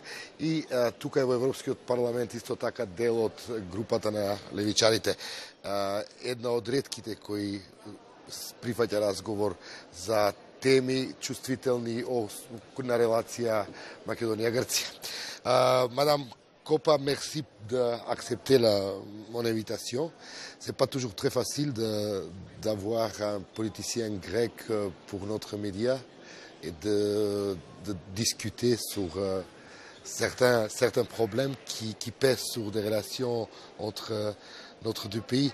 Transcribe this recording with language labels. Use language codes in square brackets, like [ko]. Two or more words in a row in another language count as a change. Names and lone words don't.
[mk] И тука е во Европскиот парламент исто така дел од групата на левичарите. Една од ретките кои прифаќа разговор за теми чувствителни на релација Македонија-Грција. [fr] Madame Kopa, merci d'accepter mon invitation. Ce n'est pas toujours très facile d'avoir un politicien grec pour notre média et de discuter sur certains problèmes qui pèsent sur des relations entre notre deux pays.